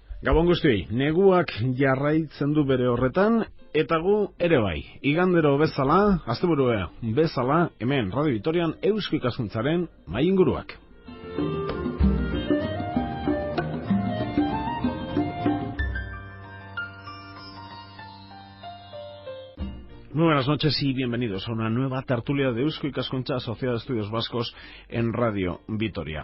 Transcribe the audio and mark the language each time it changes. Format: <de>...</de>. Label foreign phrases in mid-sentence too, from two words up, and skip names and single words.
<eu>Gabon guztiei, neguak jarraitzen du bere horretan, eta gu ere bai. Igandero bezala, asteburua bezala, hemen Radio Vitorian Eusko Ikaskuntzaren mahai inguruak.</eu> <es>Muy buenas noches y bienvenidos a una nueva tertulia de Eusko Ikaskuntza, Sociedad de Estudios Vascos en Radio Vitoria.</es>